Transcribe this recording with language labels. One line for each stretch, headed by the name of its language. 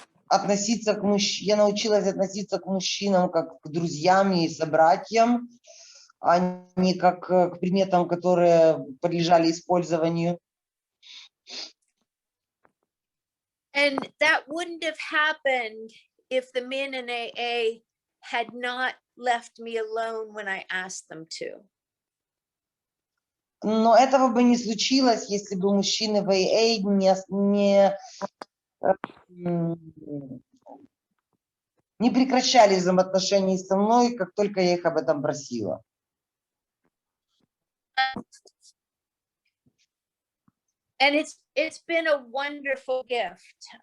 Russian: Относиться к я научилась относиться к мужчинам как к друзьям и собратьям, а не как к предметам, которые подлежали использованию.
English: And that wouldn't have happened if the men in AA had not left me alone when I asked them to.
Russian: Но этого бы не случилось, если бы мужчины в АА не прекращали взаимоотношений со мной, как только я их об этом просила.
English: And it's been a wonderful gift.